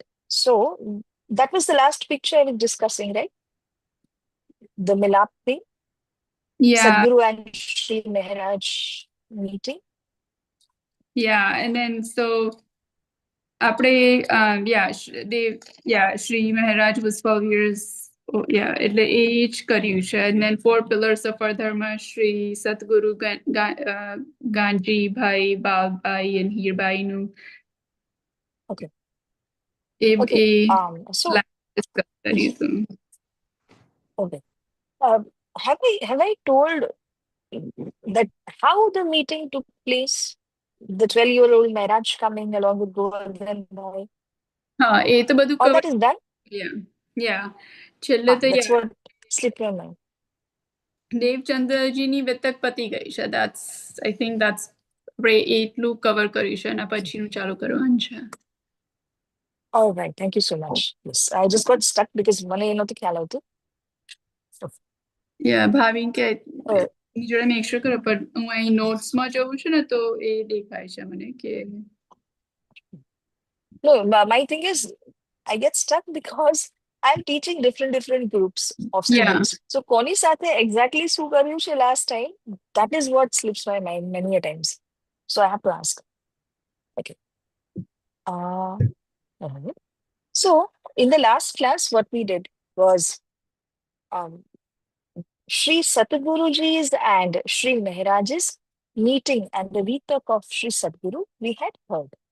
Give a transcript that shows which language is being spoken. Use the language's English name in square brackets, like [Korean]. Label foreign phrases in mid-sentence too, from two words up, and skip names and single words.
[English] So that was the last picture I was discussing, right? The Milap thing, Yeah, Sadhguru and Sri Maharaj meeting. yeah, and then so આપણે Sri Maharaj was 12 years [Gujarati] એટલે એ જ કર્યું છે [English] and then four pillars of our dharma Sri Satguru Ganji Bhai Bhai and Hirbai nu Okay. એ Okay. એ So [Gujarati] discuss કર્યું [English] okay. Have I told that how the meeting took place? The 12-year-old Maharaj coming along with Govardhan Bhai. [Gujarati] હા એ તો બધું [English] All cover that is done? [Gujarati] yeah છેલ્લે તો [English] That's what slipped my mind. [Gujarati] દેવચંદ્રજીની વેતક પતી ગઈ છે [English] that's I think that's [Gujarati] આપણે એટલું કવર કર્યું છે અને પછીનું ચાલુ કરવાનું છે [English] All right. Thank you so much. Yes, I just got stuck because [Gujarati] મને એ નહોતું ખ્યાલ આવતું. ભાવિન કે Uh, એની જોડે [English] make sure [Gujarati] કરો પણ હું અહીં નોટ્સમાં જઉં છું ને તો એ દેખાય છે મને કે [English] No, my thing is, I get stuck because I'm teaching different groups of yeah students. So, [Gujarati] કોની સાથે exactly શું કર્યું છે [English] last time? That is what slips my mind many a times. So, I have to ask. Okay. Alright. So, in the last class, what we did was um, Sri Satguruji's and Sri Maharaj's meeting and the Vitak of Sri Sadguru we had heard.